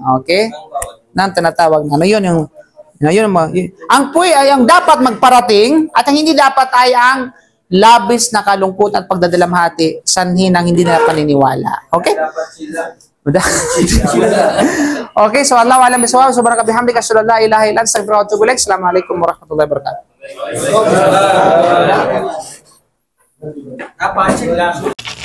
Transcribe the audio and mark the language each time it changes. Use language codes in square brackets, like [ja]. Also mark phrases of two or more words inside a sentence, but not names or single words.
[tl] Okay? Nang tinatawag na. Ano yun? Ang puy ay ang dapat magparating at ang hindi dapat ay ang labis na kalungkutan at pagdadalamhati sanhi ng hindi na paniniwala. [en] Okay? Okay, so [ar] الله أعلم بالصواب, سبحانك بحمدك أشهد أن لا إله إلا أنت أستغفرك وأتوب إليك. السلام عليكم ورحمة الله وبركاته. [ms] Apa?